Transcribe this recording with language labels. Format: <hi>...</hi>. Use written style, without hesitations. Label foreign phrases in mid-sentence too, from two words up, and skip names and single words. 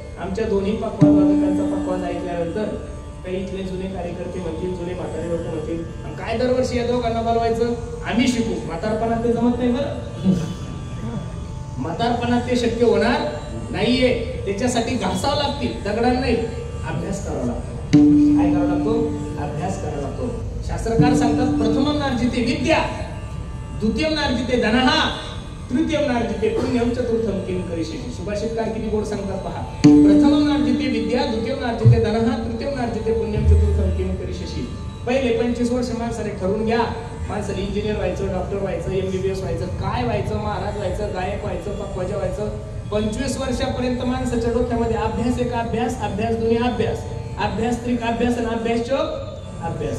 <mr>आमच्या दोन्ही पक्वाद वादकांचा पक्वाद ऐकल्यानंतर काही इथले जुने कार्यकर्ते म्हणतील, जुने म्हातारे लोक म्हणतील काय दरवर्षी या दोघांना बोलवायचं, आम्ही शिकू. म्हातारपणात ते जमत नाही बरं, म्हातारपणात ते शक्य होणार नाहीये. त्याच्यासाठी घासावं लागतील, दगडांना नाही, अभ्यास करावा लागतो. काय करावा लागतो? अभ्यास करावा लागतो. शास्त्रकार सांगतात</mr> <sa>प्रथमं नार्जिते विद्या, द्वितीयं नार्जिते धनः, तृतीयं नार्जिते पुण्यं, चतुर्थं किं करिष्यसि.</sa> <mr>सुभाषितकार किती गोड सांगतात पहा.</mr> <sa>प्रथमं नार्जिते विद्या, द्वितीयं नार्जिते धनः, तृतीयं नार्जिते पुण्यं, चतुर्थं किं करिष्यसि.</sa> <mr>पहिले 25 वर्ष माणसाने ठरवून घ्या. माणसाने इंजिनियर व्हायचं, डॉक्टर व्हायचं, MBBS व्हायचं, काय व्हायचं, महाराज व्हायचं, गायक व्हायचं, पक्वाजा व्हायचं. 25 वर्षापर्यंत माणसाच्या डोक्यामध्ये अभ्यास एक अभ्यास, अभ्यास दोन्ही अभ्यास, अभ्यास त्रिक अभ्यास आणि अभ्यास चोक अभ्यास.</mr>